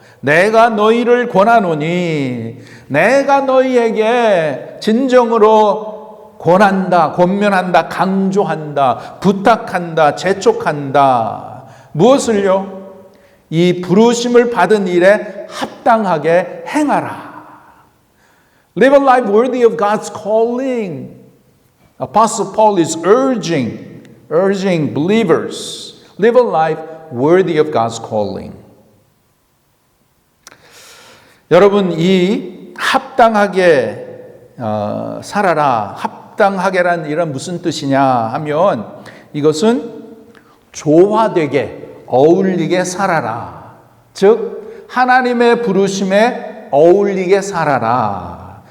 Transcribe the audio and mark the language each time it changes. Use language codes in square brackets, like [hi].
[ko] 내가 너희를 권하노니 내가 너희에게 진정으로 권한다, 권면한다, 강조한다, 부탁한다, 재촉한다. 무엇을요? 이 부르심을 받은 일에 합당하게 행하라. [en] Live a life worthy of God's calling. Apostle Paul is urging believers, live a life worthy of God's calling. [ko] 여러분, 이 합당하게 살아라. 합당하게란 이런 무슨 뜻이냐 하면 이것은 조화되게 어울리게 살아라. 즉 하나님의 부르심에 어울리게 살아라.